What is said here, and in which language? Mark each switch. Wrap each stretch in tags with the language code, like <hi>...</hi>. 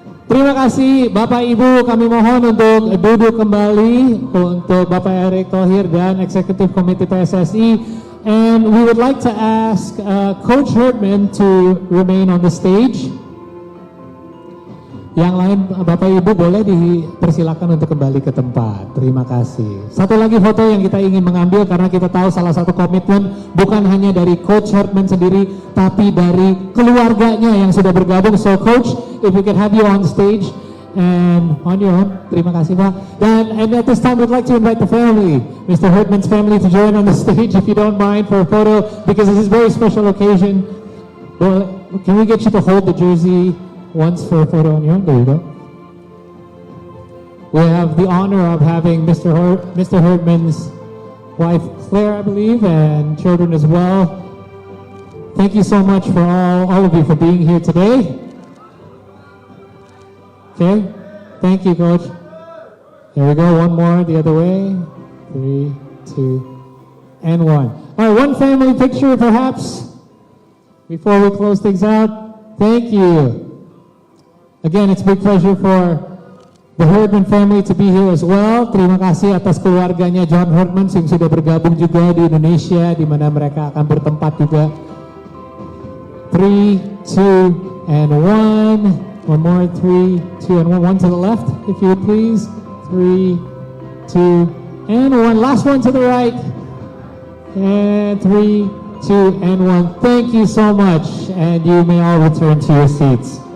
<id>Terima kasih Bapak Ibu, kami mohon untuk duduk kembali untuk Bapak Erick Thohir dan Eksekutif Komite PSSI.</id> <en>And we would like to ask Coach Herdman to remain on the stage.</en> <id>Yang lain Bapak Ibu boleh dipersilakan untuk kembali ke tempat. Terima kasih. Satu lagi foto yang kita ingin mengambil karena kita tahu salah satu komitmen bukan hanya dari Coach Herdman sendiri, tapi dari keluarganya yang sudah bergabung.</id> <en>So Coach, if we can have you on stage and on your own.</en> <id>Terima kasih Pak.</id> <en>And at this time we'd like to invite the family, Mr. Herdman's family, to join on the stage if you don't mind for a photo, because this is a very special occasion. Well, can we get you to hold the jersey once for a photo on your own? There you go. We have the honor of having Mr. Herdman's wife Claire, I believe, and children as well. Thank you so much for all of you for being here today. Okay, thank you, Coach. Here we go, one more the other way. 3, 2, and 1. All right, one family picture perhaps before we close things out. Thank you. Again, it's a big pleasure for the Herdman family to be here as well.</en> <id>Terima kasih atas keluarganya John Herdman yang sudah bergabung juga di Indonesia, di mana mereka akan bertempat juga.</id> <en>3, 2, and 1. One more, 3, 2, and 1. One to the left, if you would please. 3, 2, and 1. Last one to the right. And 3, 2, and 1. Thank you so much, and you may all return to your seats.</en>